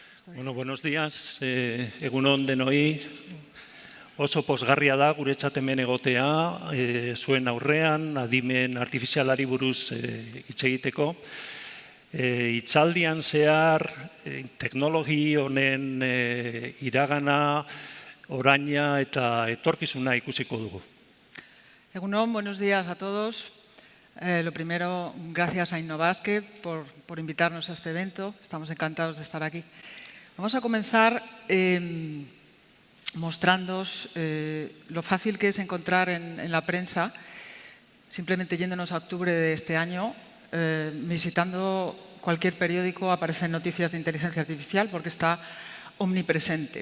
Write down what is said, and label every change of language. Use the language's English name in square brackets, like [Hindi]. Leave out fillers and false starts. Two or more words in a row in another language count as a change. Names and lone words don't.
[Spanish] Bueno, buenos días. [Basque] Egun on denoi. Oso pozgarria da guretzat hemen egotea, zuen aurrean, adimen artifizialari buruz hitz egiteko. Hitzaldian zehar, teknologi honen iragana, oraina eta etorkizuna ikusiko dugu. Egun on, [Spanish] buenos días a todos. Lo primero, gracias a Innovasque por invitarnos a este evento. Estamos encantados de estar aquí. Vamos a comenzar mostrándoos lo fácil que es encontrar en la prensa, simplemente yéndonos a octubre de este año, visitando cualquier periódico aparecen noticias de inteligencia artificial porque está omnipresente.